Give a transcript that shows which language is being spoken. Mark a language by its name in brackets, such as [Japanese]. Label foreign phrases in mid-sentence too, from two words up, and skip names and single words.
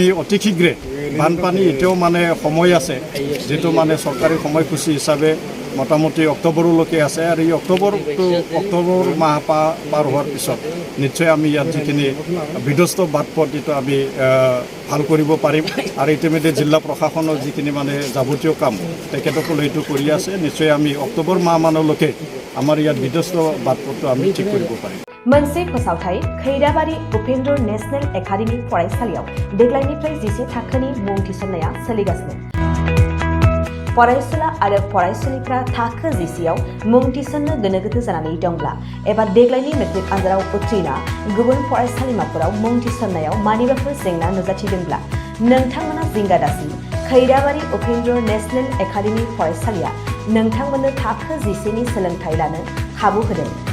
[Assamese] অতি শীঘ্ৰে বানপানী এতিয়াও মানে সময় আছে যিটো মানে চৰকাৰী সময়সূচী হিচাপে মোটামুটি অক্টোবৰলৈকে আছে আৰু এই অক্টোবৰ মাহ পাৰ হোৱাৰ পিছত নিশ্চয় আমি ইয়াত যিখিনি বিধ্বস্ত বাট পথ এইটো আমি ভাল কৰিব পাৰিম আৰু ইতিমধ্যে জিলা প্ৰশাসনৰ যিখিনি মানে যাৱতীয় কাম তেখেতসকলে এইটো কৰি আছে নিশ্চয় আমি অক্টোবৰ মাহমানলৈকে আমাৰ ইয়াত বিধ্বস্ত বাট পথটো আমি ঠিক কৰিব পাৰিম [Bodo] मोनसे फोसावथाय खैराबारि उपेन्द्र नेशनेल एकाडेमि फरायसालियाव देग्लायनिफ्राय 10 थाखोनि मुं थिसननाया सोलिगासिनो फरायसुला आरो फरायसुलिफ्रा थाखो 10 आव मुं थिसननो गोनो गोथो जानानै दंब्ला एबा देग्लायनि मेट्रिक आनजादाव उथ्रिना गुबुन फरायसालिमाफोराव मुं थिसननायाव मानिबाफोर जेंना नुजाथिदोंब्ला नोंथांमोना जिंगा दासि खैराबारि उपेन्द्र नेशनेल एकाडेमि फरायसालिया नोंथांमोननो थाखो 10 नि सोलोंथाय लानो खाबु होदों